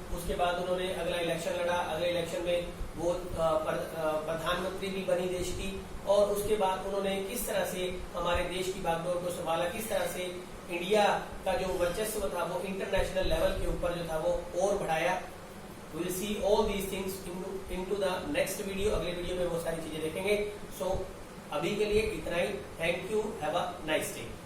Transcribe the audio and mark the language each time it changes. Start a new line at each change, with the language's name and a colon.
Hindi: उसके बाद उन्होंने अगला इलेक्शन लड़ा, अगले इलेक्शन में वो प्रधानमंत्री भी बनी देश की, और उसके बाद उन्होंने किस तरह से हमारे देश की बागडोर को संभाला, किस तरह से इंडिया का जो वर्चस्व था वो इंटरनेशनल लेवल के ऊपर जो था वो और बढ़ाया।
English: We'll see all these things into the next video।
Hindi: अगले वीडियो में वो सारी चीजें देखेंगे। सो अभी के लिए इतना ही।
English: Thank you, have a nice day.